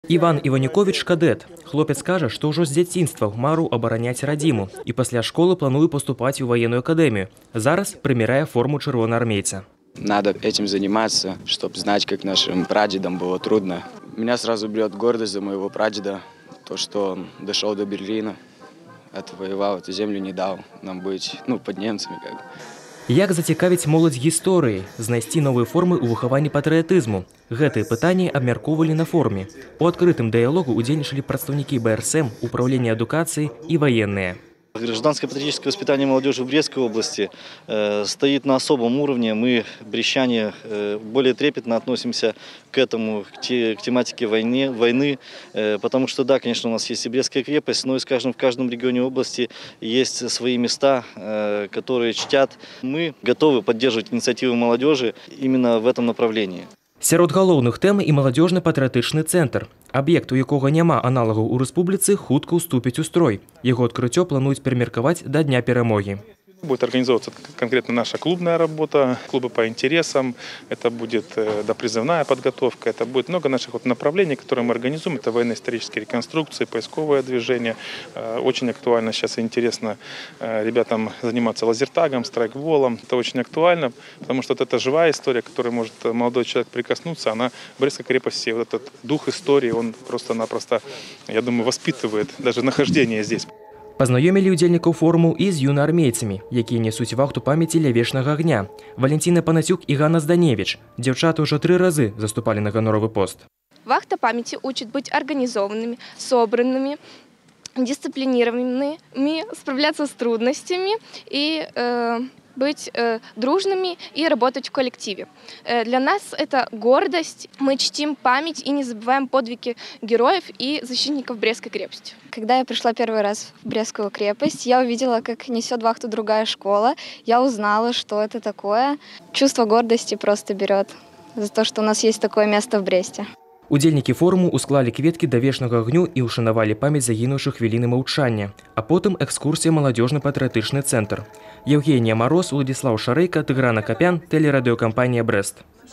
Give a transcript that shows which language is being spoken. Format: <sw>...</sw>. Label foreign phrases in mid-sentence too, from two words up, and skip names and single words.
<uk>Іван Іванюкович – кадет. Хлопець каже, що вже з дитинства марив обороняти радіму і після школи планує поступати у воєнну академію. Зараз приміряє форму червоноармійця.</uk> <ru>Надо этим заниматься, чтобы знать, как нашим прадедам было трудно. Меня сразу берет гордость за моего прадеда, то, что он дошел до Берлина, отвоевал эту землю, не дал нам быть, под немцами.</ru> <be>Як зацікавіць моладзь гісторыяй, знайсці новыя формы ў выхаванні патрыятызму? Гэтыя пытанні абмяркоўвалі на форуме. У адкрытым дыялогу удзельнічалі прадстаўнікі БРСМ, управлення адукацыі і военные.</be> <ru>Гражданское патриотическое воспитание молодежи в Брестской области стоит на особом уровне. Мы, брестчане, более трепетно относимся к этому, к тематике войны, потому что, да, конечно, у нас есть и Брестская крепость, но и, скажем, в каждом регионе области есть свои места, которые чтят. Мы готовы поддерживать инициативы молодежи именно в этом направлении.</ru> <be>Сярод галоўных тэм і маладзёжны патрыятычны цэнтр. Аб'ект, у якога няма аналагаў у рэспубліцы, хутка ўступіць у строй. Яго адкрыццё плануюць перамеркаваць да Дня перамогі.</be> <ru>Будет организовываться конкретно наша клубная работа, клубы по интересам, это будет допризывная подготовка, это будет много наших направлений, которые мы организуем. Это военно-исторические реконструкции, поисковое движение. Очень актуально сейчас и интересно ребятам заниматься лазертагом, страйкболом. Это очень актуально, потому что это живая история, к которой может молодой человек прикоснуться. Она в Брестской крепости, вот этот дух истории, он просто-напросто, я думаю, воспитывает даже нахождение здесь.</ru> <be>Пазнаёмілі ўдзельнікаў форуму і з юнаармейцамі, якія нясуць вахту памяці ля вечнага агня. Валентина Панасюк і Ганна Зданевич. Дзяўчаты ўжо 3 разы заступалі на ганоровы пост.</be> <ru>Вахта памяти учит быть организованными, собранными, дисциплинированными, справляться с трудностями и быть дружными и работать в коллективе. Для нас это гордость. Мы чтим память и не забываем подвиги героев и защитников Брестской крепости. Когда я пришла первый раз в Брестскую крепость, я увидела, как несет вахту другая школа. Я узнала, что это такое. Чувство гордости просто берет за то, что у нас есть такое место в Бресте.</ru> <be>Удзельнікі форуму усклалі кветкі да вечнага агню і ўшанавалі памяць загінуўшых хвіліны маўчання, а потым экскурсія маладзёжны патрыятычны цэнтр.</be> <ru>Евгения Мороз, Владислав Шарейка, Тыгран Акопян, телерадиокомпания «Брест».</ru>